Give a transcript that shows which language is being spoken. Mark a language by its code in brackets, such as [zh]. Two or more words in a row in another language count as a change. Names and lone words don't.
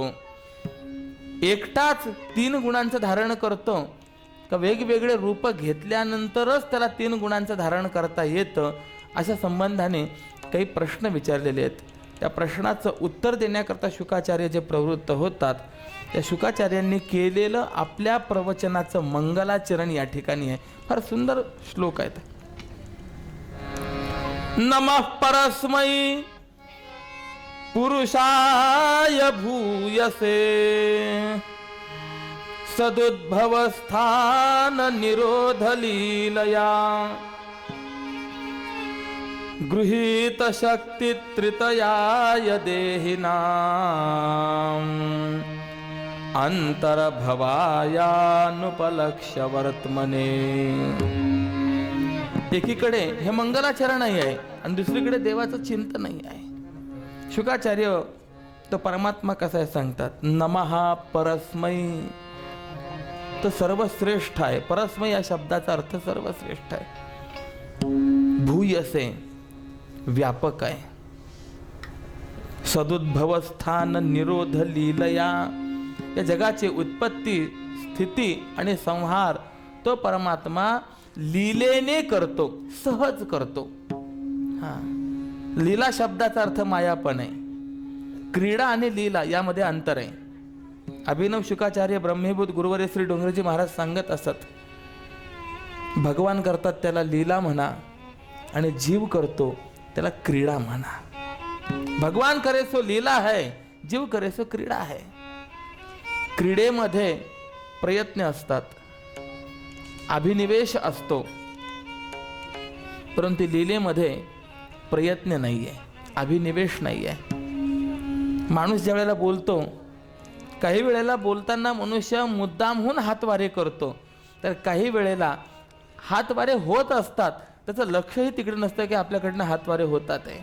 [mr] एकटाच 3 गुणांचं धारण करतो का वेगवेगळे रूप घेतल्यानंतरच त्याला 3 गुणांचं धारण करता येतं, अशा संबंधाने काही प्रश्न विचारलेले आहेत. त्या प्रश्नाचं उत्तर देण्याकरता शुकाचार्य जे प्रवृत्त होतात, त्या शुकाचार्यांनी केलेलं आपल्या प्रवचनाचं मंगलाचरण या ठिकाणी आहे. फार सुंदर श्लोक आहेत. [sa] नमः परस्मै पुरुषाय भूयसे सदुद्भवस्थान निरोध लीलया गृहीत शक्ति त्रितयाय देहिनां अंतर्भवायानुपलक्ष्य वर्तमने. [mr] एकीकडे हे मंगलाचरण आहे आणि दुसरीकडे देवाचं चिंतनही आहे. शुकाचार्य तो परमात्मा कसा आहे सांगतात. [sa] नमः परस्मै, [mr] तो सर्वश्रेष्ठ आहे. परस्मै या शब्दाचा अर्थ सर्वश्रेष्ठ आहे. भूयसे, व्यापक आहे. [sa] सदुद्भवस्थान निरोध लीलया, [mr] या जगाची उत्पत्ती, स्थिती आणि संहार तो परमात्मा लीलेने करतो, सहज करतो. लीला शब्दाचा अर्थ मायापण आहे. क्रीडा आणि लीला यामध्ये अंतर आहे. अभिनव शुकाचार्य ब्रह्मीभूत गुरुवर्य श्री डोंगरेजी महाराज सांगत असत, भगवान करतात त्याला लीला म्हणा आणि जीव करतो त्याला क्रीडा म्हणा. [hi] भगवान करे सो लीला है, जीव करे सो क्रीडा है. [mr] क्रीडेमध्ये प्रयत्न असतात, अभिनिवेश असतो, परंतु लीलेमध्ये प्रयत्न नाहीये, अभिनिवेश नाहीये. माणूस ज्या वेळेला बोलतो, काही वेळेला बोलताना मनुष्य मुद्दामहून हातवारे करतो, तर काही वेळेला हातवारे होत असतात, त्याचं लक्षही तिकडे नसतं की आपल्याकडनं हातवारे होतात आहे.